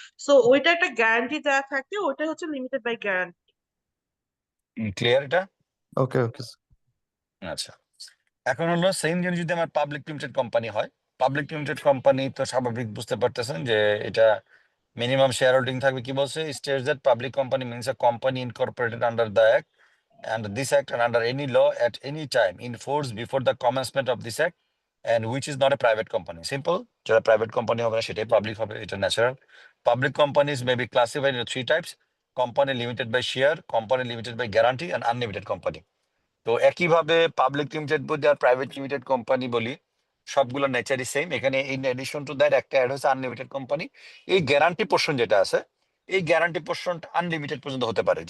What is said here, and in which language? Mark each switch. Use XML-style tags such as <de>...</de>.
<bn>So ওইটা একটা guarantee দেওয়া থাকে, ওইটা হচ্ছে লিমিটেড বাই গ্যারান্টি। ক্লিয়ার এটা? ওকে ওকে। আচ্ছা, এখন হলো সেম জিনিস যদি আমার পাবলিক লিমিটেড কোম্পানি হয়, পাবলিক লিমিটেড কোম্পানি তো স্বাভাবিক বুঝতে পারতেছেন যে এটা মিনিমাম শেয়ার হোল্ডিং থাকবে। কি বলছে?</bn> <en>States that public company means a company incorporated under the act and this act and under any law at any time in force before the commencement of this act and which is not a private company. Simple.</en> <bn>যারা private company হবে না সেটাই public হবে, এটা natural.</bn> <en>Public companies may be classified in 3 types: company limited by share, company limited by guarantee and unlimited company.</en> <bn>তো একইভাবে public limited বলি আর private limited company বলি, সবগুলো নেচারই সেম। এখানে</bn> <en>in addition to that</en> <bn>একটা অ্যাড হচ্ছে আনলিমিটেড কোম্পানি। এই guarantee portion যেটা আছে, এই গ্যারান্টি পোর্শনটা আনলিমিটেড পর্যন্ত হতে পারে।</bn>